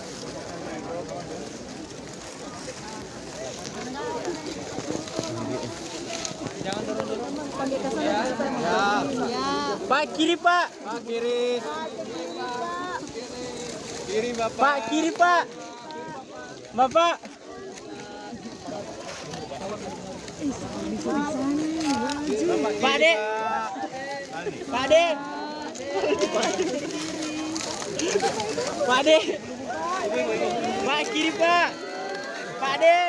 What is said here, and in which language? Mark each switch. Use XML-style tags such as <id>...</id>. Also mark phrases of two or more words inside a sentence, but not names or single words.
<id>Jangan turun. Ya. Pak kiri Pak. Pak kiri. Kiri Bapak. Pak kiri Pak. Bapak. Pak Dek. Pak Dek. Pak Dek. Pak kiri Pak. Pak Dek.</id>